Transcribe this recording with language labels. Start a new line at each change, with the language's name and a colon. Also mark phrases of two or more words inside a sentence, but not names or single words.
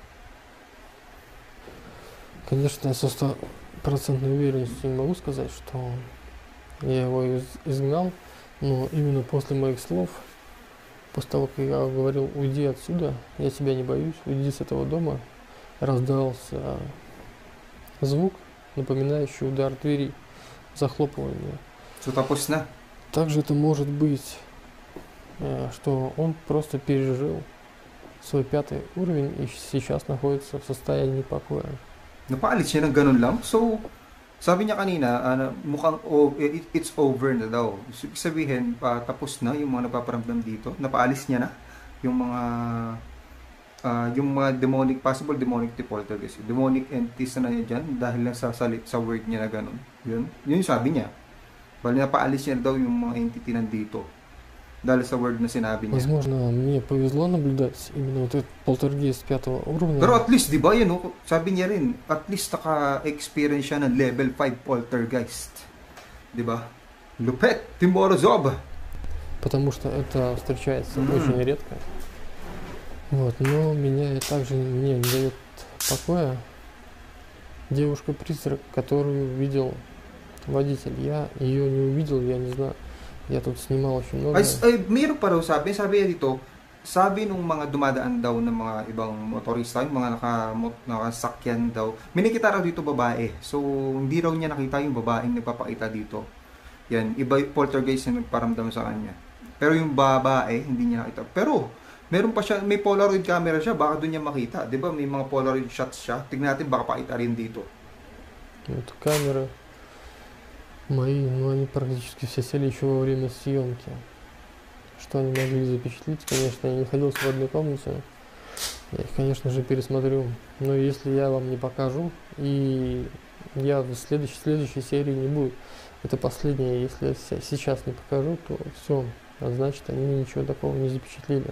Russian: Конечно, я со 100% уверенностью не могу сказать, что я его изгнал, но именно после моих слов, после того, как я говорил, уйди отсюда, я тебя не боюсь, уйди с этого дома, раздался звук, напоминающий удар двери, захлопывание. Что-то вкусно? Также это может быть что он просто пережил свой 5-й уровень и сейчас находится в состоянии покоя.
Filipino: Napaalit siya ng ganun lang. So, sabi niya kanina, mukhang
English: it's over
Filipino: na daw. Ibig sabihin, tapos na yung mga napaparamdam dito. Napaalis niya na yung mga demonic,
English: possible demonic poltergeist. Demonic entities
Filipino: na niya dyan dahil lang sa word niya na ganun. Yun yung sabi niya. Bali napaalis niya daw yung mga entity nandito. Dahil sa word na sinabi niya.
Russian: Возможно, мне повезло наблюдать именно вот этот полтергейст 5-го уровня.
Filipino: Pero
English: at least,
Filipino: di ba, yun, sabi niya rin,
English: at least
Filipino: naka-experience siya ng
English: level 5 poltergeist.
Filipino: Di ba? Lupet, Team Morozov.
Russian: Потому что это встречается очень редко. Вот, но меня также не дает покоя девушка-призрак, которую видел водитель. Я ее не увидел, я не знаю. Я тут снимал очень много.
Filipino: Ay, mayroon pa raw sabi dito, sabi nung mga dumadaan daw ng mga ibang motorista, yung mga nakasakyan daw, may nakita raw dito babae. So, hindi raw niya nakita yung babaeng nagpapakita dito. Yan, iba poltergeist na nagparamdam sa kanya. Pero yung babae, hindi niya nakita. Pero, meron pa siya, may Polaroid camera siya, baka doon niya makita. Di ba, may mga Polaroid shots siya. Tignan natin, baka pakita rin dito.
Russian: Это камеры мои, но они практически все сели еще во время съемки. Что они могли запечатлеть, конечно, я не находился в одной комнате. Я их, конечно же, пересмотрю. Но если я вам не покажу, и я в следующей серии не будет, это последняя, если я сейчас не покажу, то все, значит, они ничего такого не запечатлели.